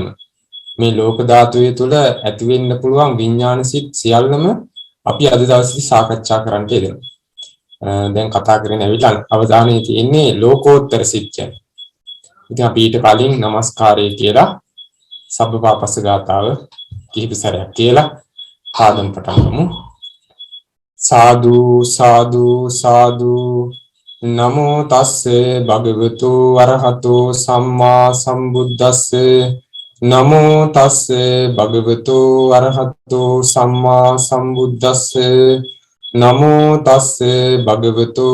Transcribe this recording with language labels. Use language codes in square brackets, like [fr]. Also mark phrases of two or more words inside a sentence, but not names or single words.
[si] මේ ලෝක ධාතුවේ තුල ඇති වෙන්න පුළුවන් විඥාන සිත් සියල්ලම අපි අද දවසේ සාකච්ඡා කරන්න යනවා. දැන් කතා කරගෙන ඇවිල්ලා අවධානයේ තියෙන්නේ ලෝකෝත්තර සිත් ගැන. ඉතින් අපි ඊට කලින් নমස්කාරය කියලා සබ්බපාපස්ස ගාතාව කිහිප සැරයක් කියලා ආදම් පටන් ගමු. [pi] සාදු සාදු සාදු නමෝ තස්සේ භගවතු වරහතෝ සම්මා සම්බුද්දස්සේ නමෝ තස්සේ භගවතු වරහතෝ සම්මා සම්බුද්දස්සේ නමෝ තස්සේ භගවතු